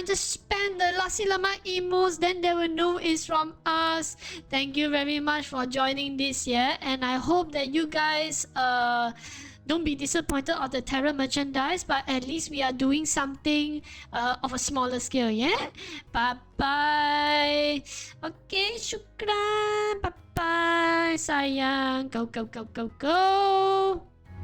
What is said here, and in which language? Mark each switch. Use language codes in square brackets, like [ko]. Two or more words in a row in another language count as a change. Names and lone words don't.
[en] Just spam the Lassi Lemak emotes, then they will know it's from us. Thank you very much for joining this year, and I hope that you guys don't be disappointed of the Terra merchandise, but at least we are doing something of a smaller scale, yeah? Bye-bye. Okay, syukran. Bye-bye, sayang. Go, go, go, go, go.